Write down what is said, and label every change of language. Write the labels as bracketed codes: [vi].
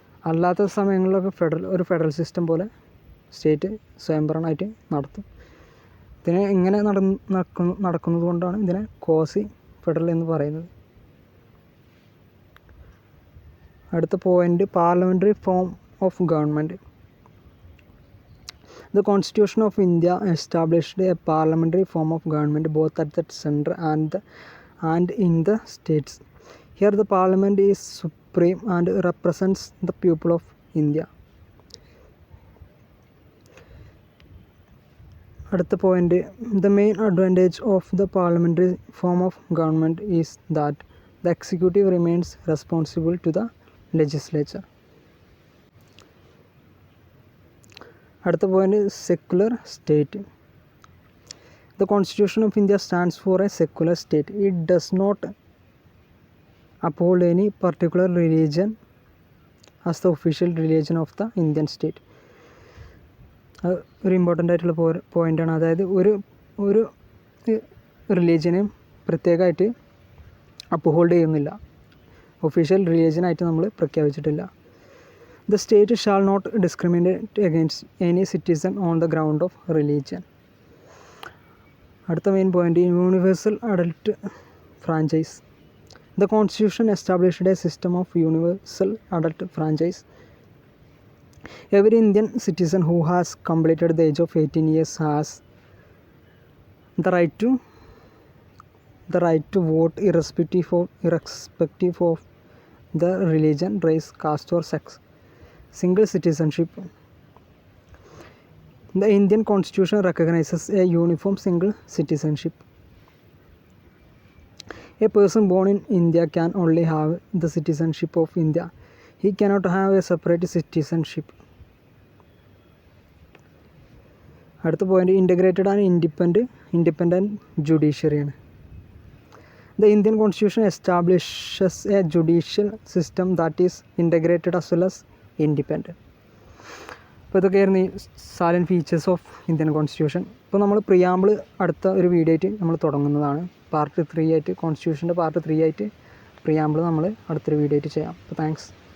[ml] അല്ലാത്ത സമയങ്ങളിലൊക്കെ ഒരു ഫെഡറൽ സിസ്റ്റം പോലെ സ്റ്റേറ്റ് സ്വയംഭരണമായിട്ട് നടത്തും. ഇതിനെ ഇങ്ങനെ നടക്കുന്നത് കൊണ്ടാണ് ഇതിനെ ക്വാസി ഫെഡറൽ എന്ന് പറയുന്നത്. അടുത്ത point, parliamentary form of government. [en] The Constitution of India established a parliamentary form of government both at the center and in the states. Here the parliament is supreme and represents the people of India. [ml] അടുത്ത point, [en] the main advantage of the parliamentary form of government is that the executive remains responsible to the legislature. [ml] അടുത്ത point, [en] Secular state. The Constitution of India stands for a secular state. It does not uphold any particular religion as the official religion of the Indian state. [ml] ഒരു important ആയിട്ടുള്ള പോയിൻ്റാണ്. അതായത് ഒരു റിലീജിയനെയും പ്രത്യേകമായിട്ട് uphold ചെയ്യുന്നില്ല, official റിലീജിയനായിട്ട് നമ്മൾ പ്രഖ്യാപിച്ചിട്ടില്ല. [en] The state shall not discriminate against any citizen on the ground of religion. [ml] അടുത്ത main point, universal adult franchise. [en] The Constitution established a system of universal adult franchise. Every Indian citizen who has completed the age of 18 years has the right to vote irrespective of the religion, race, caste or sex. Single citizenship. The Indian Constitution recognizes a uniform single citizenship. A person born in India can only have the citizenship of India. He cannot have a separate citizenship. [ml] അടുത്ത point, integrated and independent ജുഡീഷ്യറിയാണ്. [en] The Indian Constitution establishes a judicial system that is integrated as well as independent. [ml] അപ്പോൾ ഇതൊക്കെയായിരുന്നു ഈ സാലൻറ്റ് features of Indian constitution. ഇപ്പോൾ നമ്മൾ preamble അടുത്ത ഒരു video ആയിട്ട് നമ്മൾ തുടങ്ങുന്നതാണ്. പാർട്ട് 3 ആയിട്ട്, കോൺസ്റ്റിറ്റ്യൂഷൻ്റെ പാർട്ട് 3 ആയിട്ട് പ്രിയാമ്പിൾ നമ്മൾ അടുത്തൊരു വീഡിയോ ആയിട്ട് ചെയ്യാം. അപ്പോൾ താങ്ക്സ്.